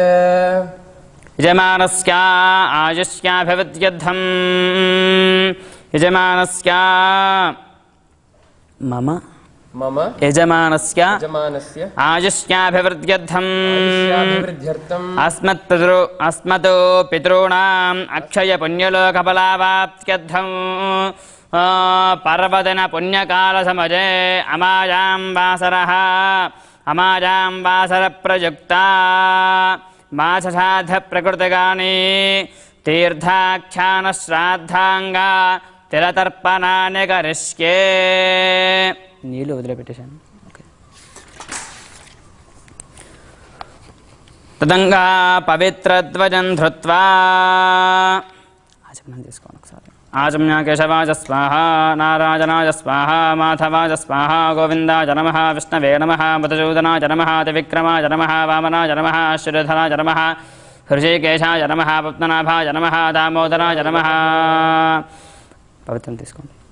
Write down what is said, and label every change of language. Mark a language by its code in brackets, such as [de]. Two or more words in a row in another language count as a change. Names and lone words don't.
[sa] यजमानस्य आयुष्याभिवृद्ध्यर्थं यजमानस्य मम यजमानस्य आयुष्याभिवृद्ध्यर्थम् अस्मतो पितॄणाम् अक्षयपुण्यलोकफलावाप्त्यर्थम् पर्वदिन पुण्यकालसमये अमायां वासरप्रयुक्ता माससाधप्रकृतिगानि तीर्थाख्यानश्राद्धाङ्गा तिलतर्पणानि करिष्ये [te] నీళ్ళు వదిలిపెట్టేశాను [sa] తదంగా పవిత్రధ్వజం ధృత్వా [te] ఆచమనం చేసుకోండి ఒకసారి [sa] ఆచమ్య కేశవాయ స్వాహ నారాయణాయ స్వాహ మాధవాయ స్వాహ గోవిందాయ నమః విష్ణవే నమః మధుసూదనాయ నమః త్రివిక్రమాయ నమః వామనాయ నమః శ్రీధరాయ నమః హృషీకేశాయ నమః పద్మనాభాయ నమః దామోదరాయ నమః [te] పవిత్రం తీసుకోండి